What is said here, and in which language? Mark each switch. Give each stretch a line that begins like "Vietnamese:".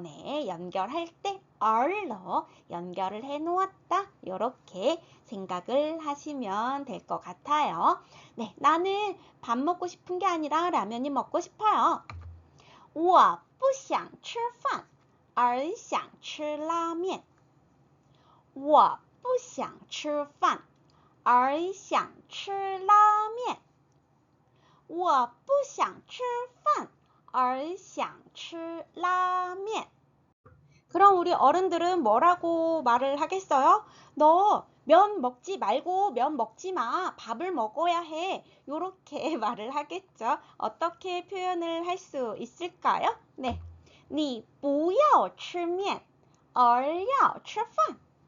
Korean: 네, 연결할 때 are로 연결을 해 놓았다. 이렇게 생각을 하시면 될 것 같아요. 네, 나는 밥 먹고 싶은 게 아니라 라면이 먹고 싶어요.
Chinese: 我不想吃饭而想吃拉面。我不想吃饭而想吃拉面。我不想吃饭儿想吃拉面.
Korean: 그럼 우리 어른들은 뭐라고 말을 하겠어요? 너 면 먹지 말고 면 먹지 마. 밥을 먹어야 해. 요렇게 말을 하겠죠. 어떻게 표현을 할 수 있을까요?
Chinese: 네. 你不要吃面，而要吃饭。